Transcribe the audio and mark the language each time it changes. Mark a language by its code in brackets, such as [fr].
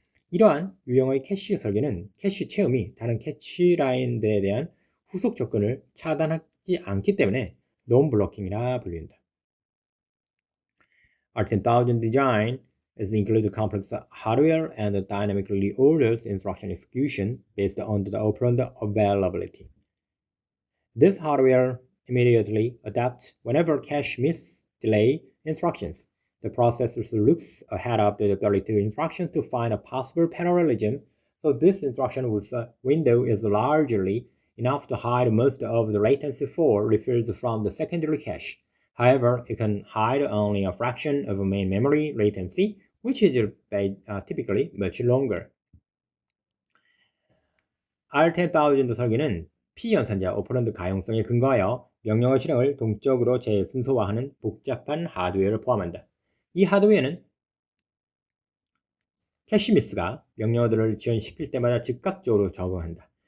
[ko] 이러한 유형의 캐시 설계는 캐시 채움이 다른 캐시 라인들에 대한 후속 접근을 차단하지 않기 때문에 non-blocking이라 불린다. [en] R10000 design includes complex hardware and dynamically ordered instruction execution based on the operand availability. This hardware immediately adapts whenever cache miss delay instructions. The processor looks ahead of the 32 instructions to find a possible parallelism, so this instruction window is largely enough to hide most of the latency for refills from the secondary cache. However, it can hide only a fraction of main memory latency, which is typically much longer. [ko] R10000 설계는 P 연산자 오퍼런드 가용성에 근거하여 명령어 실행을 동적으로 재순서화하는 복잡한 하드웨어를 포함한다. 이 하드웨어는 캐시미스가 명령어들을 지원시킬 때마다 즉각적으로 적응한다.